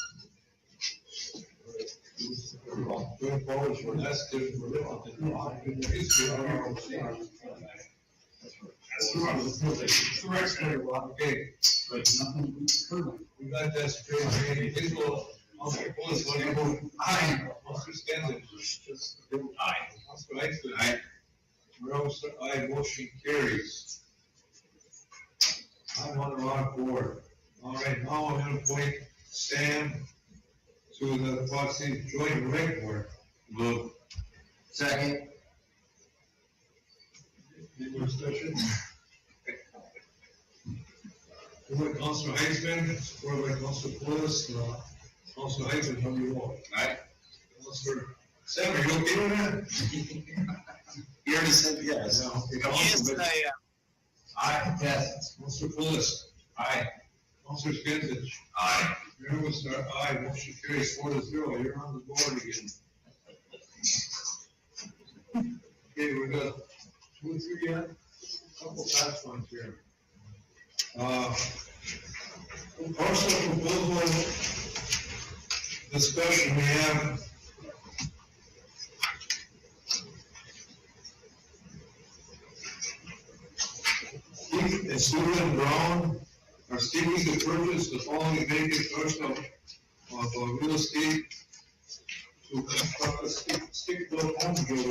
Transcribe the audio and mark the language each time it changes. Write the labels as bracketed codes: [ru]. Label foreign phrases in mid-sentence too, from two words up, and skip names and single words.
[en] Going forward, for that's different, we're looking at the ROC, and there is the ROC. That's the right. Okay, But nothing further. we got that straight, okay, please go, Councilor Pulis, what do you vote? Aye. Councilor Stanton? Aye. Councilor Eichmann? Aye. Rose, aye, motion carries. I'm on the wrong board. All right, now I'm gonna appoint Sam to the Quad City Joint Rec Board. Move. Second. Any more discussion? Moved by Councilor Heitzman, supported by Councilor Pulis. Councilor Heitzman, how do you vote? Aye. Councilor Sam, are you okay with that? You already said yes. Yeah, okay. Yes, Councilor- I am. Aye. Yes. Councilor Pulis. Aye. Councilor Skinsich. Aye. Mayor Whistler, aye, motion carries 4-0, you're on the board again. Okay, we got 2, 3 yet, couple fast ones here. Parcel proposal discussion, we have Steve and Susan Brown are seeking to purchase the following vacant parcel of real estate to construct a stick-built home builder.